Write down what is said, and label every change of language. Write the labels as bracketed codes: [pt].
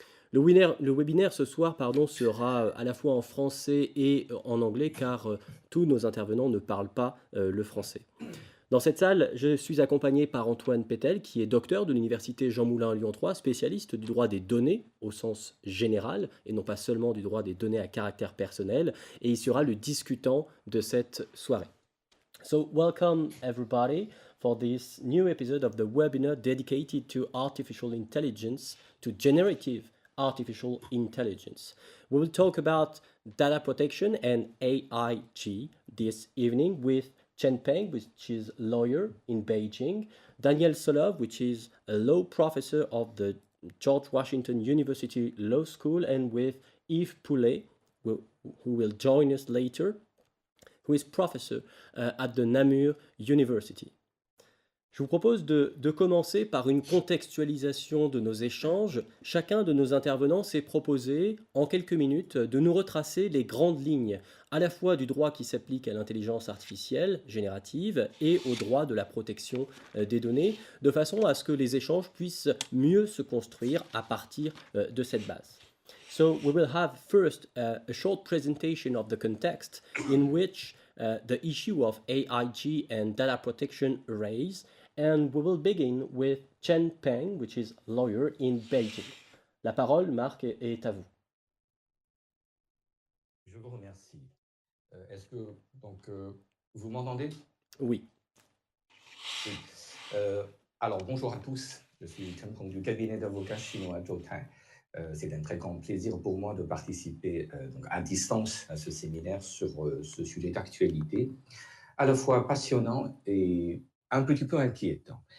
[fr] Le webinaire ce soir sera à la fois en français et en anglais, car tous nos intervenants ne parlent pas le français. Dans cette salle, je suis accompagné par Antoine PETEL, qui est docteur de l'Université Jean Moulin Lyon 3, spécialiste du droit des données au sens général, et non pas seulement du droit des données à caractère personnel, et il sera le discutant de cette soirée. [en] So, welcome everybody for this new episode of the webinar dedicated to artificial intelligence, to generative artificial intelligence. We will talk about data protection and AIG this evening with Peng, which is a lawyer in Beijing, Daniel SOLOVE, which is a law professor of the George Washington University Law School, and with Yves Poulet, who will join us later, who is professor at the Namur University. [fr] Je vous propose de commencer par une contextualisation de nos échanges. Chacun de nos intervenants s'est proposé, en quelques minutes, de nous retracer les grandes lignes, à la fois du droit qui s'applique à l'intelligence artificielle générative et au droit de la protection des données, de façon à ce que les échanges puissent mieux se construire à partir de cette base. [en] So we will have first a short presentation of the context in which the issue of AIG and data protection arise. And we will begin with Peng, which is lawyer in Beijing. [fr] La parole, Marc, est à vous. Je vous remercie. Est-ce que vous m'entendez? Oui. Oui. Alors, bonjour à tous. Je suis Peng du cabinet d'avocats chinois Zhoutai. C'est un très grand plaisir pour moi de participer à distance à ce séminaire sur ce sujet d'actualité, à la fois passionnant et un petit peu inquiétant.